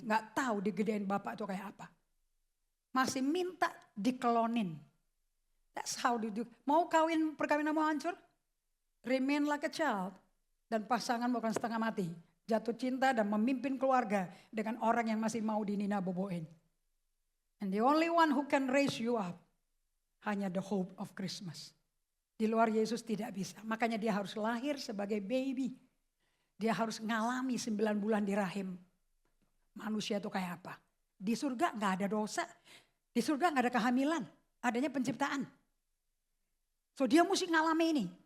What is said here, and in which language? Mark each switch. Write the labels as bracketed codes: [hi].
[id] Nggak tahu digedein bapak itu kayak apa. Masih minta dikelonin. [en] That's how they do. [id] Mau perkawinan mau hancur? [en] Remain like a child. [id] Dan pasangan bukan setengah mati. Jatuh cinta dan memimpin keluarga dengan orang yang masih mau dinina boboin. [en] And the only one who can raise you up, [id] hanya [en] the hope of Christmas. [id] Di luar Yesus tidak bisa. Makanya dia harus lahir sebagai baby. Dia harus ngalami 9 bulan di rahim. Manusia itu kayak apa? Di surga gak ada dosa. Di surga gak ada kehamilan. Adanya penciptaan. So dia mesti ngalami ini.